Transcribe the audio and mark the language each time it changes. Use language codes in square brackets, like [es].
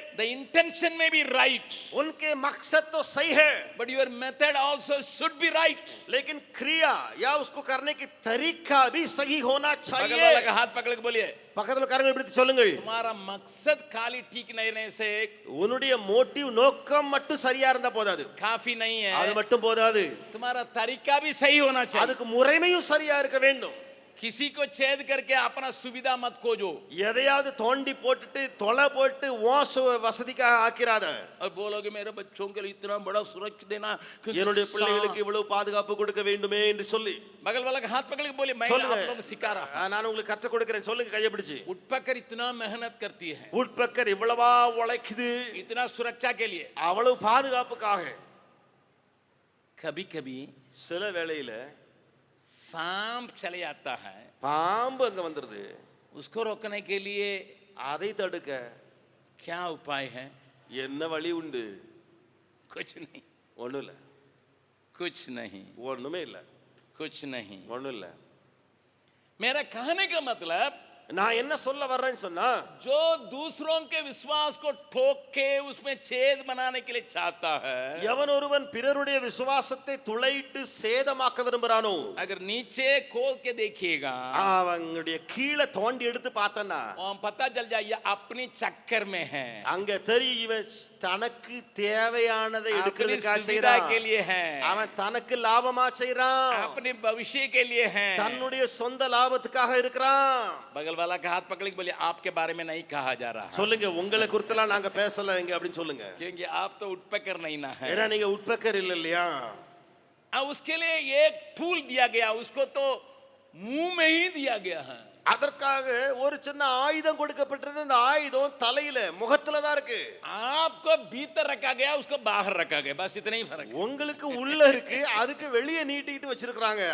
[en] The intention may be right. [hi] उनके मकसद तो सही है. [en] But your method also should be right. [hi] लेकिन क्रिया या उसको करने की तरीका भी सही होना बगल चाहिए. वाला का हाथ पकड़ के बोलिए, [ta] பக்கத்துல காரங்க இப்படி சொல்லுங்கள். [hi] तुम्हारा मकसद खाली ठीक नहीं रहने से [ta] உன்னுடைய மோட்டிவ் நோக்கம் மட்டும் சரியா இருந்தா போதாது. [hi] काफी नहीं [ta] அது [hi] है. [ta] மட்டும் போதாது. [hi] तुम्हारा तरीका भी सही होना चाहिए. [ta] அதுக்கு முறைமையும் சரியா இருக்க வேண்டும். [hi] किसी को छेद करके अपना सुविधा मत खोजो [ta] எதையாவது தோண்டி போட்டுட்டு தொலை போட்டு ஓச வசதிக்காக ஆக்கிராத. [hi] और बोलोगे मेरे बच्चों के लिए इतना बड़ा सुरक्षा देना, [ta] என்னுடைய பிள்ளைகளுக்கு இவ்வளவு பாதுகாப்பு கொடுக்க வேண்டுமே என்று சொல்லி [hi] बगल वाला का हाथ पकड़ के बोले, मैं आप लोगों को सिखा रहा हूं. [ta] நான் உங்களுக்கு கற்றுக் கொடுக்கிறேன், சொல்லுங்க கையை பிடிச்சு. [hi] उठपकर इतना मेहनत करती है, [ta] உட்பக்கர் இவ்வளவா உழைக்குது [hi] इतना सुरक्षा के लिए. [ta] அவ்வளவு பாதுகாப்புக்காக. [hi] कभी कभी [ta] சில வேளையில [hi] सांप चले आता है, [ta] பாம்பு அங்க வந்துருது. [hi] उसको रोकने के लिए [ta] அதை தடுக்க [hi] क्या उपाय है? [ta] என்ன வழி உண்டு? [hi] कुछ नहीं, [ta] ஒண்ணும் இல்ல. [hi] कुछ नहीं, [ta] ஒண்ணுமே இல்ல. [hi] कुछ नहीं. [ta] ஒண்ணும் இல்ல. [hi] मेरा कहने का मतलब, [ta] நான் என்ன சொல்ல வர்றேன்னு சொன்னா, [hi] जो दूसरों के विश्वास को ठोक के उसमें छेद बनाने के लिए चाहता है, [ta] எவன் ஒருவன் பிறருடைய விசுவாசத்தை துளையிட்டு சேதமாக்க விரும்புறானோ, [hi] अगर नीचे खोल के देखिएगा [ta] அவங்களுடைய கீழே தோண்டி எடுத்து பார்த்தனா [hi] पता चल जाए ये अपनी चक्कर में है, [ta] அங்க தெரியும் இவன் தனக்கு தேவையானதை [hi] अपनी [ta] எடுக்கிறதுக்காக [hi] सुविधा [ta] செய்றான். [hi] के लिए है, [ta] அவன் தனக்கு லாபமா செய்றான். [hi] अपने भविष्य के लिए है. [ta] தன்னுடைய சொந்த லாபத்துக்காக இருக்கிறான். [hi] बगल वाला का हाथ पकड़ के बोले, आपके बारे में नहीं कहा जा रहा है, [ta] சொல்லுங்க உங்களை குறித்தெல்லாம் நாங்க பேசல இங்க அப்படின்னு சொல்லுங்க. [hi] क्योंकि आप तो उठपकर नहीं ना है. [ta] ஏன்னா நீங்க உட்பக்கர் இல்ல இல்லையா? [hi] उसके लिए एक टूल दिया गया, उसको तो मुंह में ही दिया गया है. [ta] அதற்காக ஒரு சின்ன ஆயுதம் கொடுக்கப்பட்டிருந்தது. அந்த ஆயுதம் தலையில முகத்துல தான் இருக்கு. [hi] आपको भीतर रखा गया, उसको बाहर रखा गया, बस इतना ही फर्क है. [ta] உங்களுக்கு उள்ள இருக்கு, அதுக்கு வெளியே நீட்டிட்டு வச்சிருக்காங்க.